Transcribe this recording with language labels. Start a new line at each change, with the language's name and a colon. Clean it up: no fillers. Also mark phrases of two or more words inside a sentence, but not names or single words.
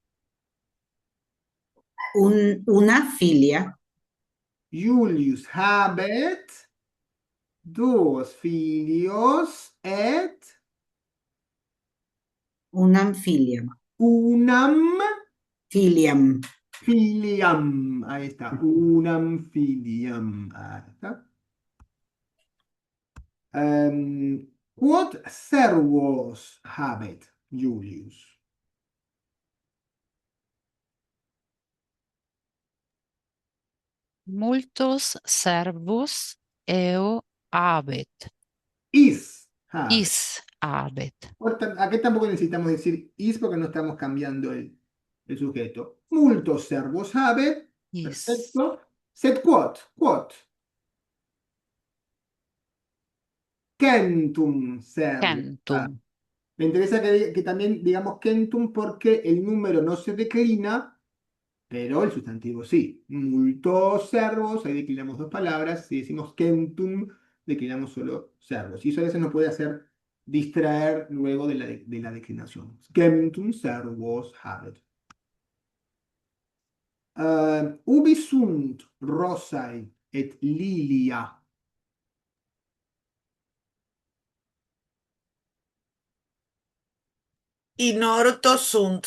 Latin: Una filia. Iulius habet duos filios et Unam filiam. unam Filiam. filiam.
Spanish: Ahí está.
Latin: Unam filiam.
Spanish: Ahí está.
Latin: Quod servos habet Julius? Multos servus eo habet. Is habet. Is habet.
Spanish: Aquí tampoco necesitamos decir is porque no estamos cambiando el sujeto.
Latin: Multos servos habet. Is. Perfecto. Sed quod. Centum servus. Centum.
Spanish: Me interesa que también digamos centum porque el número no se declina, pero el sustantivo sí.
Latin: Multos servos,
Spanish: ahí declinamos dos palabras. Si decimos centum, declinamos solo servos. Y eso a veces nos puede hacer distraer luego de la declinación.
Latin: Centum servos habet. Ubi sunt rosai et lilia? In orto sunt.